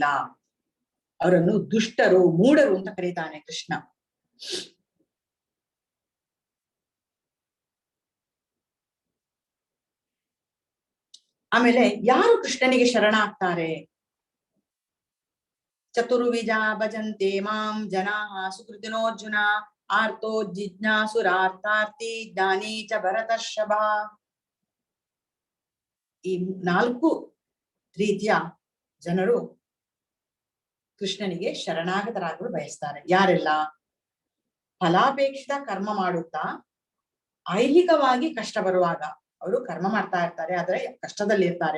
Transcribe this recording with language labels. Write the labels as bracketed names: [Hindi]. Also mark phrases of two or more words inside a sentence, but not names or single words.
[Kannada] ಅವರನ್ನು ದುಷ್ಟರು, ಮೂಢರು ಅಂತ ಕರೀತಾನೆ ಕೃಷ್ಣ. ಆಮೇಲೆ ಯಾರು ಕೃಷ್ಣನಿಗೆ ಶರಣಾಗ್ತಾರೆ? [Sanskrit] ಚತುರ್ವಿಜ ಭಜಂತೆ ಮಾಂ ಜನಾಃ ಸುಕೃತಿನೋರ್ಜುನ ಆರ್ತೋ ಜಿಜ್ಞಾಸುರಾರ್ಥಾರ್ಥಿ ಜ್ಞಾನಿ ಚ ಭರತರ್ಷಭ. [Kannada] ಈ 4 ರೀತಿಯ ಜನರು ಕೃಷ್ಣನಿಗೆ ಶರಣಾಗತರಾಗಲು ಬಯಸ್ತಾರೆ. ಯಾರೆಲ್ಲ? ಫಲಾಪೇಕ್ಷಿತ ಕರ್ಮ ಮಾಡುತ್ತಾ ಐಹಿಕವಾಗಿ ಕಷ್ಟ ಬರುವಾಗ ಅವರು ಕರ್ಮ ಮಾಡ್ತಾ ಇರ್ತಾರೆ, ಆದ್ರೆ ಕಷ್ಟದಲ್ಲಿ ಇರ್ತಾರೆ.